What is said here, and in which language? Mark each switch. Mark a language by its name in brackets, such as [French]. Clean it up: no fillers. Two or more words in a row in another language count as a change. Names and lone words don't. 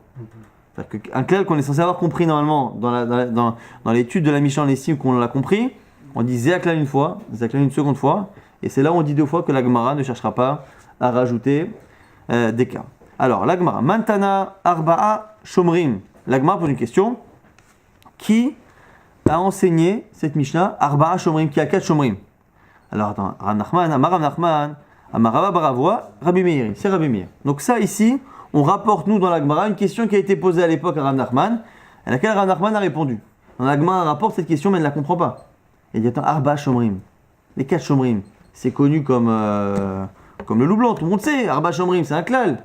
[French] C'est-à-dire qu'un klal qu'on est censé avoir compris normalement dans l'étude de la Mishnah, on estime qu'on l'a compris, on dit [Hebrew] זה הכלל [French] une fois, [Hebrew] זה הכלל [French] une seconde fois, et c'est là où on dit 2 fois que la Gemara ne cherchera pas à rajouter des cas. Alors, la Gemara, [Hebrew] מאן תנא ארבעה שומרים. [French] La Gemara pose une question. Qui a enseigné cette Mishnah [Hebrew] ארבעה שומרים, [French] qui a 4 Shomrim? Alors, attends, [Hebrew] רב נחמן, אמר רב נחמן, אמר רבה בר אבוה, רבי מאיר. [French] C'est Rabbi Meir. Donc, ça ici, on rapporte, nous, dans la Gemara, une question qui a été posée à l'époque à Rav Nachman, à laquelle Rav Nachman a répondu. Dans la Gemara, on rapporte cette question, mais elle ne la comprend pas. Il dit, attends, [Hebrew] ארבעה שומרים. [French] Les 4 Shomrim, c'est connu comme le loup blanc, tout le monde sait. [Hebrew] ארבעה שומרים, [French] c'est un klal.